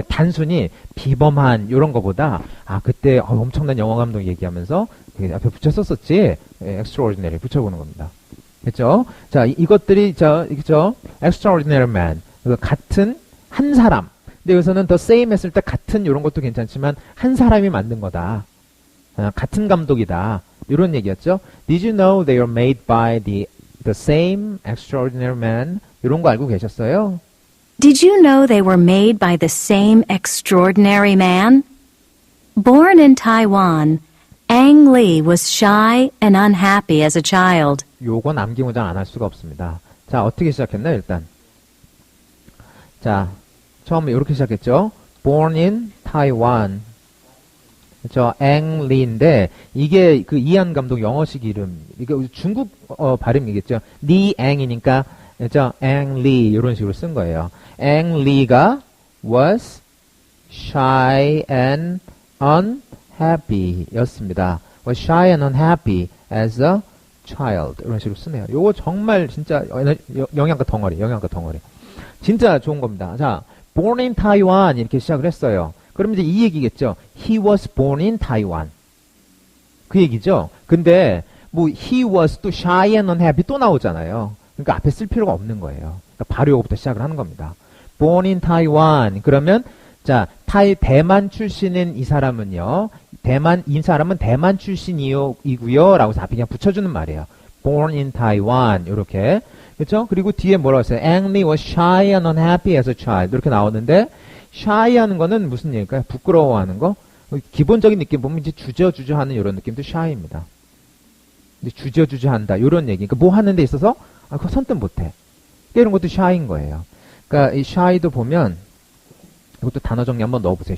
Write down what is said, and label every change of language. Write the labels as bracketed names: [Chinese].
[Korean] 이게 단순히 비범한 이런 거보다 아 그때 엄청난 영화 감독 얘기하면서 앞에 붙였었지 extraordinary 붙여보는 겁니다. 됐죠? 자 이것들이 그죠? [English] extraordinary man [Korean] 같은 한 사람. 근데 여기서는 the same 했을 때 같은 이런 것도 괜찮지만 한 사람이 만든 거다. 같은 감독이다. 이런 얘기였죠. [English] Did you know they are made by the same extraordinary man? [Korean] 이런 거 알고 계셨어요? [English] Did you know they were made by the same extraordinary man? Born in Taiwan, Ang Lee was shy and unhappy as a child. [Korean] 요건 암기 문장 안 할 수가 없습니다. 자, 어떻게 시작했나요, 일단? 자, 처음에 이렇게 시작했죠. [English] Born in Taiwan. [Korean] 그렇죠. 앵 리인데 이게 그 이한 감독 영어식 이름. 이게 중국 발음이겠죠. 리 앵이니까 그렇죠. 앵 리 이런 식으로 쓴 거예요. [English] 앵 리가 was shy and unhappy 였습니다. was shy and unhappy as a child [Korean] 이런 식으로 쓰네요. 요거 정말 진짜 영양가 덩어리. 진짜 좋은 겁니다. 자, [English] born in Taiwan [Korean] 이렇게 시작을 했어요. 그럼 이제 이 얘기겠죠. [English] He was born in Taiwan. [Korean] 그 얘기죠. 근데 뭐 [English] he was [Korean] 또 [English] shy and unhappy [Korean] 또 나오잖아요. 그러니까 앞에 쓸 필요가 없는 거예요. 그러니까 바로 요거부터 시작을 하는 겁니다. [English] born in Taiwan. [Korean] 그러면 자, 대만 출신인 이 사람은요. 이 사람은 대만 출신이고요. 라고 해서 앞에 그냥 붙여주는 말이에요. [English] born in Taiwan. [Korean] 요렇게. 그렇죠? 그리고 뒤에 뭐라고 했어요? [English] Ang Lee was shy and unhappy as a child. [Korean] 이렇게 나오는데 shy 하는 거는 무슨 얘기일까요? 부끄러워하는 거? 기본적인 느낌 보면 이제 주저하는 이런 느낌도 shy입니다. 이제 주저한다. 이런 얘기. 그러니까 뭐 하는 데 있어서 그거 선뜻 못해. 이런 것도 shy인 거예요. 그러니까 이 shy도 보면 이것도 단어 정리 한번 넣어보세요.